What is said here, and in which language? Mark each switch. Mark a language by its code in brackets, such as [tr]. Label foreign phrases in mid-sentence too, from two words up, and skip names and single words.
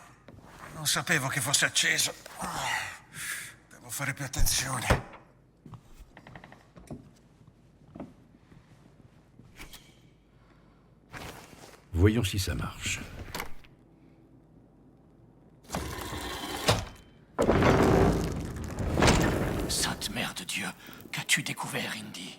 [it] Non sapevo che fosse acceso. Devo fare più attenzione. [fr] Voyons si ça marche. Sainte Mère de Dieu, qu'as-tu découvert, Indy?